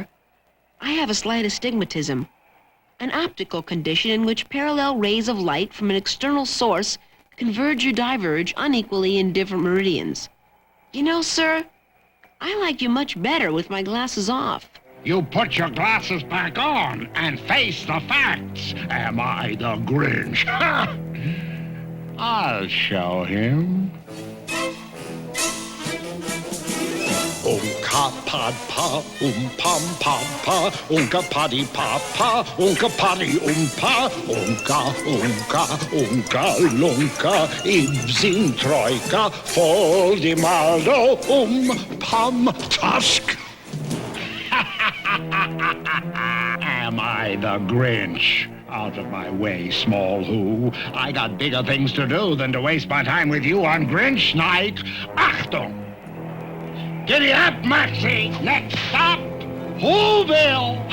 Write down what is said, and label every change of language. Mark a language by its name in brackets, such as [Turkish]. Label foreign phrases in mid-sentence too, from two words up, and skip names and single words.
[English] I have a slight astigmatism, an optical condition in which parallel rays of light from an external source converge or diverge unequally in different meridians. You know, sir, I like you much better with my glasses off. You put your glasses back on and face the facts. Am I the Grinch? I'll show him. Unka pod pa, pom pod pa, unka poddy pa pa, unka poddy pa, unka lunka, ibzin troika, foldi maldo pom tusk. Am I the Grinch? Out of my way, small who. I got bigger things to do than to waste my time with you on Grinch night. Achtung! Giddy up, Maxie! Next stop, Whoville!